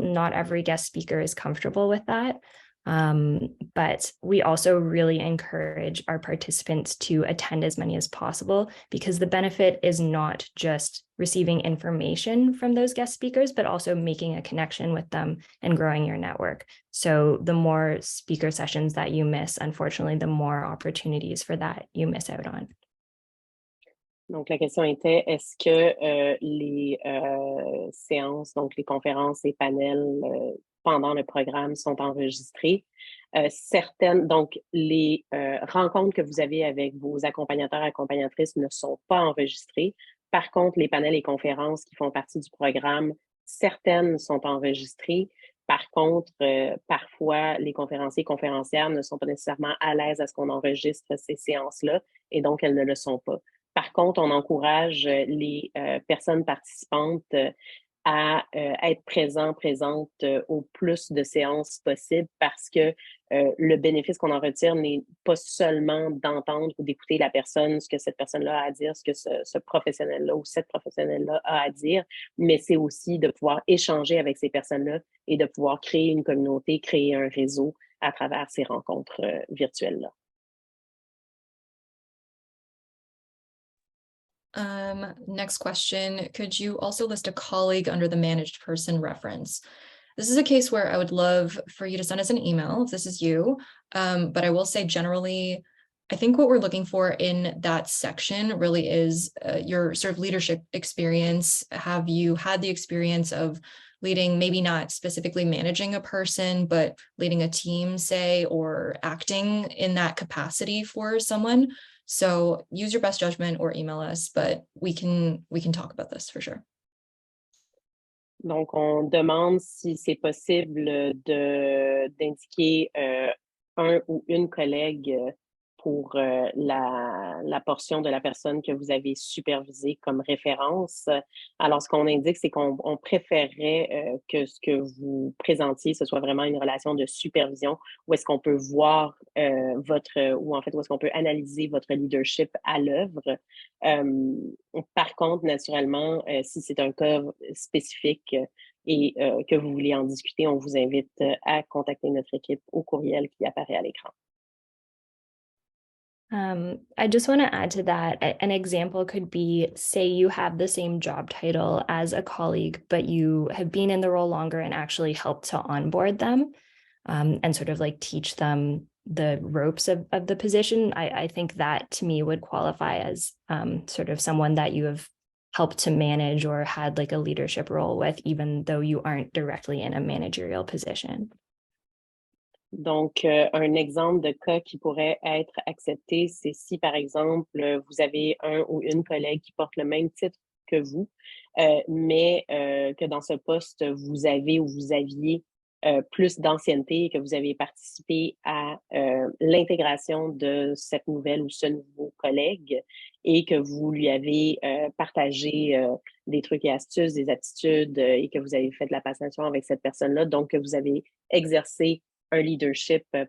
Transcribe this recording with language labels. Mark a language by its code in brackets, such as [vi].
[en] Not every guest speaker is comfortable with that. But we also really encourage our participants to attend as many as possible because the benefit is not just receiving information from those guest speakers, but also making a connection with them and growing your network. So the more speaker sessions that you miss, unfortunately, the more opportunities for that you miss out on. [fr] Donc, la question était, est-ce que les séances, donc les conférences et panels pendant le programme sont enregistrés? Certaines, donc les rencontres que vous avez avec vos accompagnateurs et accompagnatrices ne sont pas enregistrées. Par contre, les panels et conférences qui font partie du programme, certaines sont enregistrées. Par contre, parfois, les conférenciers et conférencières ne sont pas nécessairement à l'aise à ce qu'on enregistre ces séances-là et donc elles ne le sont pas. Par contre, on encourage les personnes participantes à être présentes au plus de séances possibles parce que le bénéfice qu'on en retire n'est pas seulement d'entendre ou d'écouter la personne, ce que cette personne-là a à dire, ce que ce professionnel-là ou cette professionnelle-là a à dire, mais c'est aussi de pouvoir échanger avec ces personnes-là et de pouvoir créer une communauté, créer un réseau à travers ces rencontres virtuelles-là. [en] Next question, could you also list a colleague under the managed person reference? This is a case where I would love for you to send us an email if this is you, but I will say generally, I think what we're looking for in that section really is your sort of leadership experience. Have you had the experience of leading, maybe not specifically managing a person, but leading a team, say, or acting in that capacity for someone? So use your best judgment or email us, but we can talk about this for sure. [fr] Donc, on demande si c'est possible d'indiquer un ou une collègue pour la portion de la personne que vous avez supervisée comme référence. Alors, ce qu'on indique, c'est qu'on préférerait que ce que vous présentiez, ce soit vraiment une relation de supervision où est-ce qu'on peut voir où est-ce qu'on peut analyser votre leadership à l'œuvre. Par contre, naturellement, si c'est un cas spécifique et que vous voulez en discuter, on vous invite à contacter notre équipe au courriel qui apparaît à l'écran. [en] I just want to add to that. An example could be, say you have the same job title as a colleague, but you have been in the role longer and actually helped to onboard them and sort of like teach them the ropes of the position. I think that to me would qualify as sort of someone that you have helped to manage or had like a leadership role with, even though you aren't directly in a managerial position. [fr] Donc, un exemple de cas qui pourrait être accepté, c'est si, par exemple, vous avez un ou une collègue qui porte le même titre que vous, mais que dans ce poste, vous avez ou vous aviez plus d'ancienneté et que vous avez participé à l'intégration de cette nouvelle ou ce nouveau collègue et que vous lui avez partagé des trucs et astuces, des aptitudes et que vous avez fait de la passation avec cette personne-là, donc que vous avez exercé un leadership